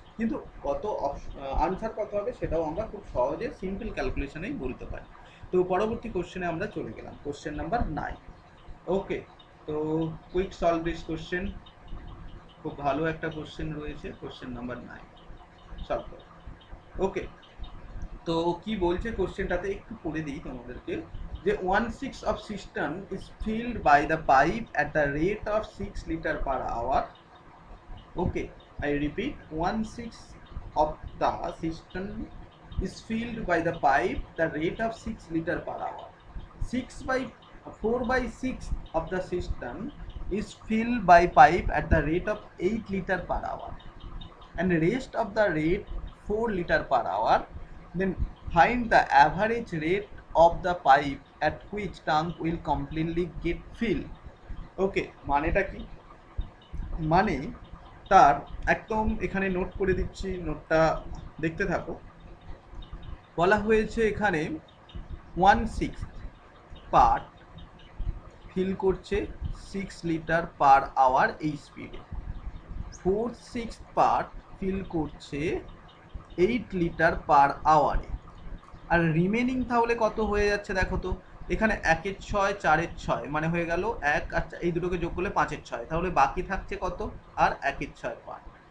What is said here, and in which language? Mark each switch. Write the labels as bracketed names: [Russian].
[Bangla] কিন্তু কত আনসার কত হবে সেটাও আমরা খুব সহজে সিম্পল ক্যালকুলেশনেই বলতে পারি। তো পরবর্তী কোশ্চেনে আমরা চলে গেলাম, কোশ্চেন নাম্বার 9। ওকে, তো [English] Quick solve this question. [Bangla] খুব ভালো একটা কোশ্চেন রয়েছে, কোশ্চেন নাম্বার 9 সলভ করো। ওকে, তো কি বলছে কোশ্চেনটাতে একটু পড়ে দিই তোমাদেরকে, যে [English] 1/6 of cistern is filled by the pipe at the rate of 6 liter per hour. Okay, I repeat, 1/6 of the cistern is filled by the pipe the rate of 6 liter per hour. 6 by 4/6 of the cistern is filled by pipe at the rate of 8 liter per hour and the rest of the rate 4 liter per hour. Then find the average rate of the pipe at which tank will completely get filled. [Bangla] ওকে, মানেটা কি? মানে তার একদম এখানে note করে দিচ্ছি, নোটটা দেখতে থাকো। বলা হয়েছে এখানে 1/6 পার্ট ফিল করছে 6 লিটার পার আওয়ার এই স্পিডে, 4/6 পার্ট ফিল করছে 8 লিটার পার আওয়ারে, আর রিমেনিং তাহলে কত হয়ে যাচ্ছে দেখো তো, এখানে 1/6 4/6 মানে হয়ে গেল 1 আর এই দুটোকে যোগ করলে 5/6, তাহলে বাকি থাকছে কত, আর 1/6 পার্ট।